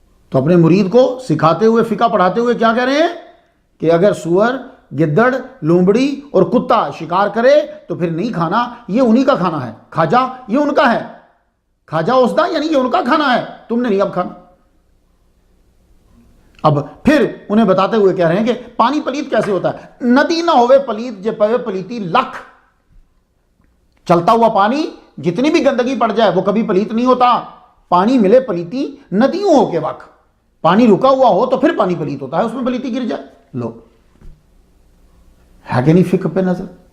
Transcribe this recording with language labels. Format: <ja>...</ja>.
<ur>تو اپنے مرید کو سکھاتے ہوئے فقہ پڑھاتے ہوئے کیا کہہ رہے ہیں کہ اگر سور گدڑ لومبڑی اور کتا شکار کرے تو پھر نہیں کھانا، یہ انہی کا کھانا ہے. کھاجا یہ ان کا ہے،</ur> <pa>کھاجا اس دا</pa> <ur>یعنی یہ ان کا کھانا ہے، تم نے نہیں اب کھانا. اب پھر انہیں بتاتے ہوئے کہہ رہے ہیں کہ پانی پلیت کیسے ہوتا ہے.</ur> <pa>ندی نہ ہوئے پلیت جے پوے پلیتی لکھ.</pa> <ur>چلتا ہوا پانی جتنی بھی گندگی پڑ جائے وہ کبھی پلیت نہیں ہوتا.</ur> <pa>پانی ملے پلیتی ندیوں ہو کے وقت،</pa> <ur>پانی رکا ہوا ہو تو پھر پانی پلیت ہوتا ہے، اس میں پلیتی گر جائے. لو ہے کہ نہیں فقہ پہ نظر.</ur>